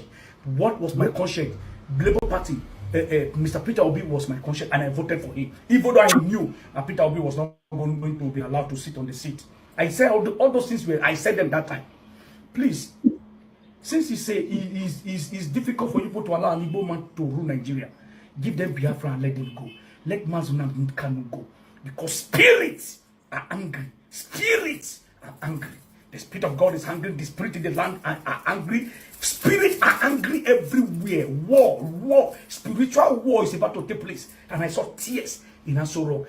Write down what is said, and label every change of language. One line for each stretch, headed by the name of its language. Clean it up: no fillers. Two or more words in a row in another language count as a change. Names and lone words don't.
English: What was my conscience? Labour Party. Mr. Peter Obi was my conscience, and I voted for him. Even though I knew that Peter Obi was not going to be allowed to sit on the seat. I said all those things I said them that time. Please, since you say it's difficult for people to allow an Igbo man to rule Nigeria, give them Biafra and let them go. Let Mazi Nnamdi Kanu go. Because spirits are angry. Spirits are angry. The Spirit of God is angry. The spirit in the land are angry. Spirits are angry everywhere. War. Spiritual war is about to take place. And I saw tears in Aso Rock.